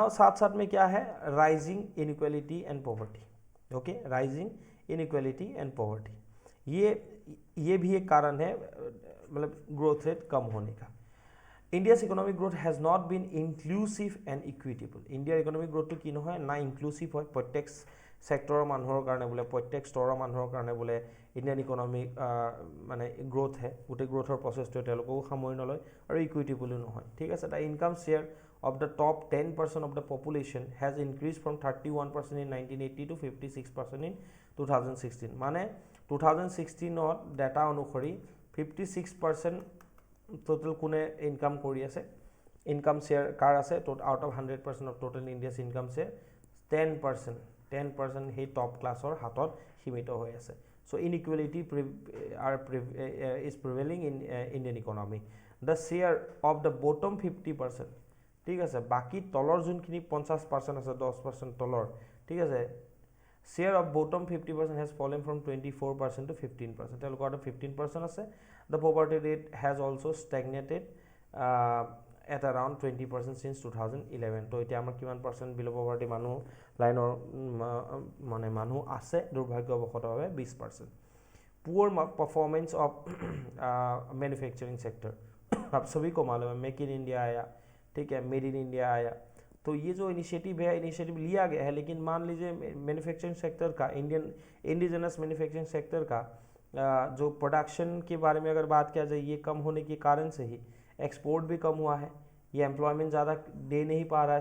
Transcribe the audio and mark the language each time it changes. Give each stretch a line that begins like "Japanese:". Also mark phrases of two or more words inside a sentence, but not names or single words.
Hindi: साथ साथ में क्या है,
English: rising inequality and poverty,
Hindi: ओके,
English: rising inequality and poverty,
Hindi: ये भी एक कारण है मतलब
English: growth rate
Hindi: कम होने का।
English: India's economic growth has not been inclusive and equitable.
Assamese: इंडियार
English: economic growth
Assamese: कि নহয় না ইনক্লুসিভ হয়, প্ৰত্যেক সেক্টৰৰ মানুহৰ কাৰণে বোলে, প্ৰত্যেক স্তৰৰ মানুহৰ কাৰণে বোলে
English: Indian economy
Assamese: মানে গ্ৰোথ হে, গোটেই গ্ৰোথৰ প্ৰচেছটোৱে তেওঁলোককো সামৰি নলয় আৰু ইকুইটেবলো নহয়, ঠিক আছে।
English: The income share of the top 10% of the population has increased from 31% in 1980 to 56% in 2016।
Assamese: মানে 2016 ডাটা অনুসৰি 56% টোটেল কোনে ইনকাম কৰি আছে,
English: income share
Assamese: কাৰ আছে,
English: out of 100% of total India's income share
Assamese: 10% সেই টপ ক্লাছৰ হাতত সীমিত হৈ আছে।
English: So inequality is prevailing in Indian economy. The share of the bottom 50%,
Assamese: ঠিক আছে, বাকী তলৰ যোনখিনি 50% আছে, 10% তলৰ, ঠিক আছে,
English: share of bottom 50% has fallen from 24% to 15%,
Assamese: তেওঁলোকৰ 15% আছে।
English: The poverty rate has also stagnated at around 20% since 2011।
Assamese: তো এতিয়া আমাৰ কিমান
English: percent below poverty
Assamese: মানুহ লাইনৰ মানে মানুহ আছে দুৰ্ভাগ্যবশতভাৱে 20%।
English: poor performance of manufacturing sector,
Hindi: आप सभी को मालूम है मेक इन इंडिया आया, ठीक है, मेड इन इंडिया आया, तो ये जो इनिशिएटिव है, इनिशिएटिव लिया गया है, लेकिन मान लीजिए
English: manufacturing sector
Hindi: का,
English: Indian indigenous manufacturing sector
Hindi: का जो प्रोडक्शन के बारे में अगर बात किया जाए, ये कम होने के कारण से ही एक्सपोर्ट भी कम हुआ है, ये एम्प्लॉयमेंट ज़्यादा दे नहीं पा रहा है।